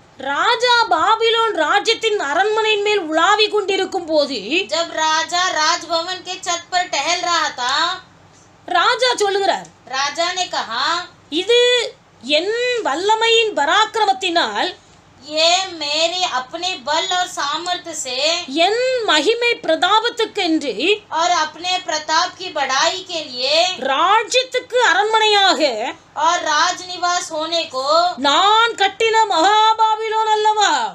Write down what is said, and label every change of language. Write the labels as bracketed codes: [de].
[ta] ராஜா Babylon ராஜ்யத்தின் அரண்மனையின் மேல் உலாவி கொண்டிருக்கும் போது [hi] जब राजा राजभवन के छत पर टहल रहा था, [ta] ராஜா சொல்லுகிறார், [hi] राजा ने कहा, [ta] இது என் வல்லமையின் பராக்கிரமத்தினால் [hi] ये मेरे अपने बल और सामर्थ्य से [ta] என் மகிமை பிரதாபத்துக்கென்று [hi] और अपने प्रताप की बढ़ाई के लिए [ta] ராஜ்யத்துக்கு அரண்மனையாக [hi] और राजनिवास होने को [ta] நான் கட்டின மகாபாபிலோன் அல்லவா,